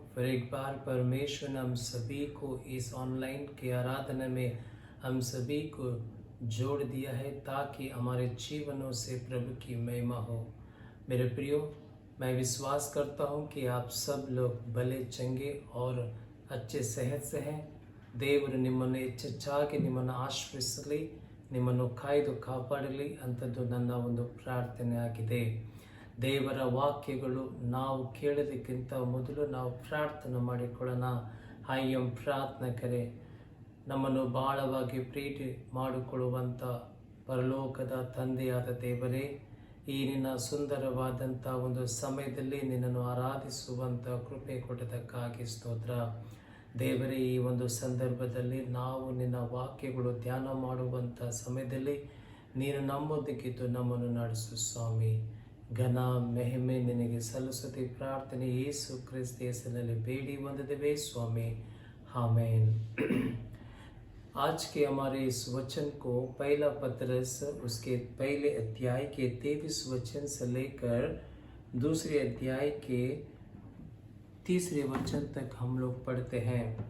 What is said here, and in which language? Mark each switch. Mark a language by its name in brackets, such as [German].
[Hindi] फिर एक बार परमेश्वर ने हम सभी को इस ऑनलाइन की आराधना में हम सभी को जोड़ दिया है ताकि हमारे जीवनों से प्रभु की महिमा हो। मेरे प्रियो, मैं विश्वास करता हूँ कि आप सब लोग भले चंगे और अच्छे सेहत से हैं। [Kannada] ದೇವರು ನಿಮ್ಮನ್ನು ಹೆಚ್ಚೆಚ್ಚಾಗಿ ನಿಮ್ಮನ್ನು ಆಶೀರ್ವದಿಸಲಿ, ನಿಮ್ಮನ್ನು ಕಾಯ್ದು ಕಾಪಾಡಲಿ ಅಂತದ್ದು ನನ್ನ ಒಂದು ಪ್ರಾರ್ಥನೆ ಆಗಿದೆ. ದೇವರ ವಾಕ್ಯಗಳು ನಾವು ಕೇಳೋದಕ್ಕಿಂತ ಮೊದಲು ನಾವು ಪ್ರಾರ್ಥನೆ ಮಾಡಿಕೊಳ್ಳೋಣ. ಆಯ್ಯಂ ಪ್ರಾರ್ಥನಕರೇ, ನಮ್ಮನ್ನು ಬಹಳವಾಗಿ ಪ್ರೀತಿ ಮಾಡಿಕೊಳ್ಳುವಂಥ ಪರಲೋಕದ ತಂದೆಯಾದ ದೇವರೇ, ಈ ನಿನ್ನ ಸುಂದರವಾದಂಥ ಒಂದು ಸಮಯದಲ್ಲಿ ನಿನ್ನನ್ನು ಆರಾಧಿಸುವಂಥ ಕೃಪೆ ಕೊಟ್ಟದಕ್ಕಾಗಿ ಸ್ತೋತ್ರ. ದೇವರೇ, ಈ ಒಂದು ಸಂದರ್ಭದಲ್ಲಿ ನಾವು ನಿನ್ನ ವಾಕ್ಯಗಳು ಧ್ಯಾನ ಮಾಡುವಂಥ ಸಮಯದಲ್ಲಿ ನೀನು ನಮ್ಮೊಂದಿಗಿದ್ದು ನಮ್ಮನ್ನು ನಡೆಸು ಸ್ವಾಮಿ. ಘನ ಮಹಿಮೆ ನಿನಗೆ ಸಲ್ಲಿಸುತ್ತಿ ಪ್ರಾರ್ಥನೆ ಯೇಸು ಕ್ರಿಸ್ತ ಹೆಸರಿನಲ್ಲಿ ಬೇಡಿ ಬಂದಿದ್ದೇವೆ स्वामी, आमीन। [Hindi] आज के हमारे इस वचन को पहला पतरस उसके पहले अध्याय के 23 वचन से लेकर दूसरे अध्याय के 30 वचन तक हम लोग पढ़ते हैं।